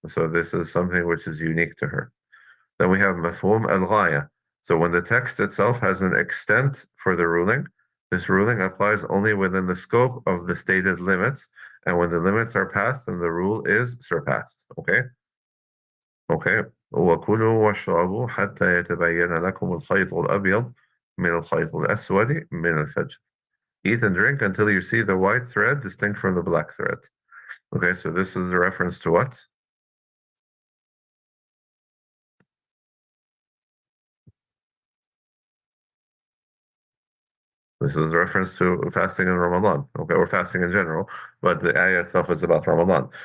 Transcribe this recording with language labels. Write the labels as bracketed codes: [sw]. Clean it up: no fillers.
[en] So this is something which is unique to her. Then we have mafhum al-ghaya. So when the text itself has an extent for the ruling, this ruling applies only within the scope of the stated limits, and when the limits are passed, then the rule is surpassed. Okay. Okay. [ar] وكلوا واشربوا حتى يتبين لكم الخيط الأبيض من الخيط الأسود من الفجر. [en] Eat and drink until you see the white thread distinct from the black thread. Okay, so this is a reference to what? This is a reference to fasting in Ramadan, okay, or fasting in general, but the ayah itself is about Ramadan.